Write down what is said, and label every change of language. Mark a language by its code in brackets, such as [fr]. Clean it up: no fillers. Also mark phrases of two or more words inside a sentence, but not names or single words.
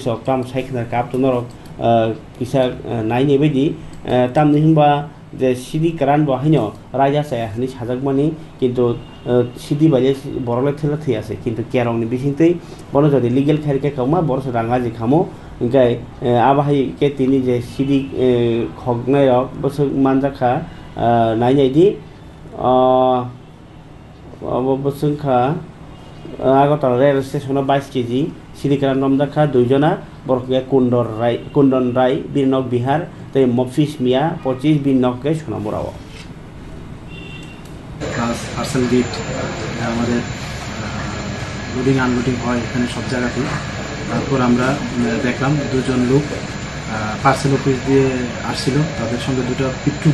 [trp] ok tam saiknar kap to norok kisa naini bedi tamni himba je sidi karan bo haino raja saya hani sajak mani kintu sidi baje borole thela thei ase kintu kerong ni bisingtei bono jodi legal khairke kama bor sa ranga ji khamo engkai abahai ke tini je sidi khognai rok bosuk manjakha nainai di bosungkha আগরতলা রেল স্টেশনে 22 কেজি সিরিকারান রমদাখা 2 জনা বরকে কুন্দন রায় বীরনক বিহার তে মফিস মিয়া 25 বীরনককে সোনামুরাও [en] parcel gate [bn] আমাদের [en] loading unloading [bn] হয় এখানে সব জায়গাতেই তারপর আমরা দেখলাম দুজন লোক [en] parcel office [bn] দিয়ে আসছিল তাদের সঙ্গে দুটো পিট্টু